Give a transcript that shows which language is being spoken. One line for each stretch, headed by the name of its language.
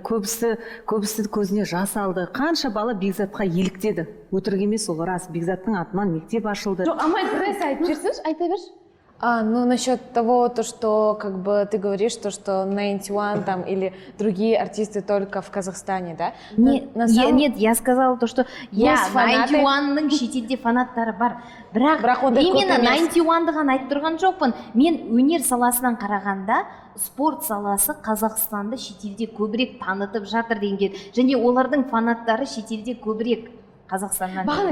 Kazakh: Көбісі көзіне жас алды. Қанша бала Бекзатқа еліктеді. Өтірік емес, ол рас. Бекзаттың атынан мектеп ашылды. Жоқ, Амай, біраз айтып жүрсінші, айта берші.
Russian: Ну, насчет того, то, что как бы ты говоришь, то, что 91 там или другие артисты только в Казахстане, да? Нет, я сказала то, что Есть фанаты.
Kazakh: 91-ның шетелде фанаттары бар. Бірақ именно 91-ды ғана айтып тұрған жоқпын. Мен өнер саласынан қарағанда, спорт саласы Қазақстанды шетелде көбірек танытып жатыр деген. Және олардың фанаттары шетелде көбірек Қазақстаннан.